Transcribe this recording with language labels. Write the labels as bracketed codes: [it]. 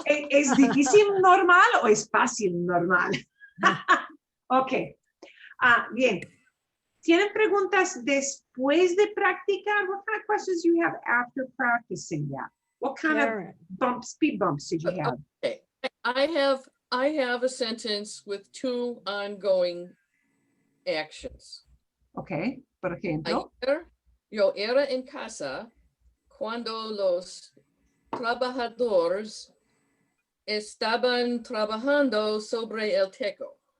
[es] ¿Es difícil normal o es fácil normal? Ok. Bien. ¿Tienen preguntas después de practicar? [en] What kind of questions do you have after practicing that? What kind of Karen. speed bumps did you have? Okay. I have a sentence with 2 ongoing actions. [es] Okay, por ejemplo. Yo era en casa cuando los trabajadores estaban trabajando sobre el techo.